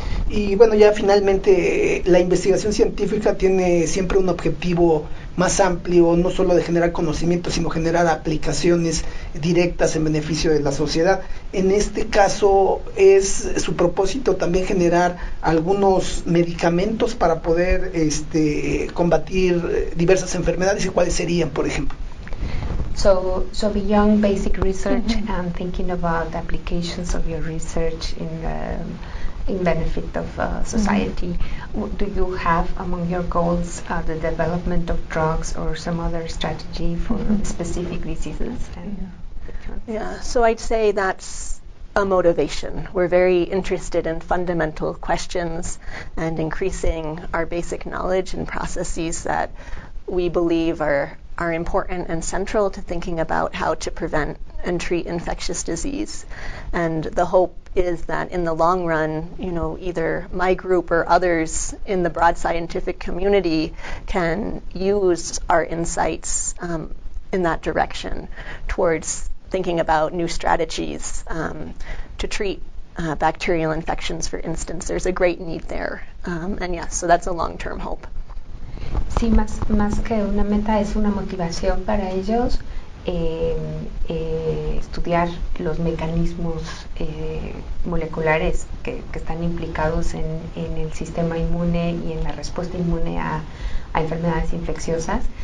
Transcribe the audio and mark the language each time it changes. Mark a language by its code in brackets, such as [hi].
[es] Y bueno, ya finalmente la investigación científica tiene siempre un objetivo más amplio, no solo de generar conocimiento, sino generar aplicaciones directas en beneficio de la sociedad. En este caso es su propósito también generar algunos medicamentos para poder combatir diversas enfermedades. ¿Y cuáles serían, por ejemplo? [en] So beyond basic research and thinking about applications of your research in benefit of society, do you have among your goals the development of drugs or some other strategy for specific diseases? Yeah, so I'd say that's a motivation. We're very interested in fundamental questions and increasing our basic knowledge and processes that we believe are important and central to thinking about how to prevent and treat infectious disease. And the hope is that in the long run, either my group or others in the broad scientific community can use our insights in that direction towards thinking about new strategies to treat bacterial infections, for instance. There's a great need there. And yes, so that's a long-term hope. [es] Sí, más que una meta, es una motivación para ellos estudiar los mecanismos moleculares que están implicados en el sistema inmune y en la respuesta inmune a enfermedades infecciosas.